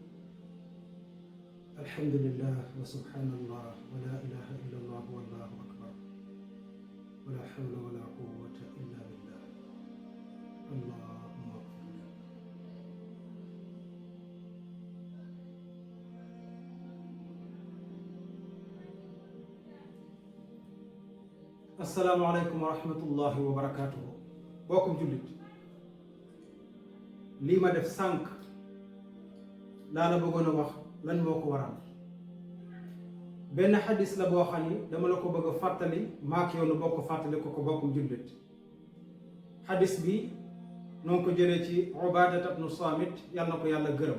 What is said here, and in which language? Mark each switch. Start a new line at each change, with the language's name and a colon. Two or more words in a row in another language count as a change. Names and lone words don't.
Arabic: الحمد لله وسبحان الله ولا إله إلا الله والله أكبر ولا حول ولا قوة إلا بالله. اللهم اغفر لنا. السلام عليكم ورحمة الله وبركاته.
Wolof: bokkum jullit lii ma def sànq laa la bëggoon a wax lan moo ko waral. benn xadis la boo xam ni dama la ko bëgg a fàttali maak yow nu bokk fàttali ko bokkum jullit. xadis bi noo ngi ko jëlee ci Ubaadata ibnu Saamit yàlla na ko yàlla gërëm.